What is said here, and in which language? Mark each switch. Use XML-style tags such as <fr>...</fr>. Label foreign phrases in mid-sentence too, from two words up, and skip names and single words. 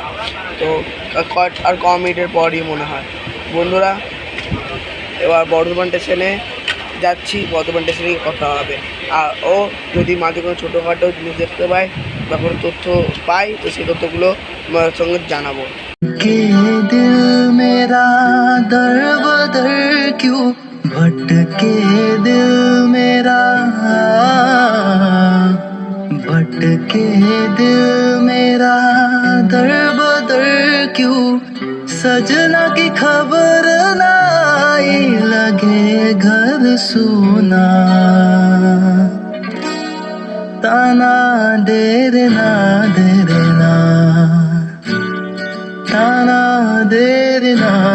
<bn>তো আর কম মিনিটের পরই মনে হয় বন্ধুরা। এবার বর্ধমান স্টেশনে যাচ্ছি, বর্ধমান স্টেশনে কথা হবে। আর ও যদি মাঝে কোনো ছোটোখাটো জিনিস দেখতে পাই বা কোনো তথ্য পাই, তো সেই তথ্যগুলো তোমার সঙ্গে জানাবো।</bn> <hi>के दिल मेरा दर बदर क्यों भटके दिल मेरा भटके दिल मेरा दर बदर क्यों सजना की खबर ना आई लगे घर सुना ताना देर ना ताना देना</hi>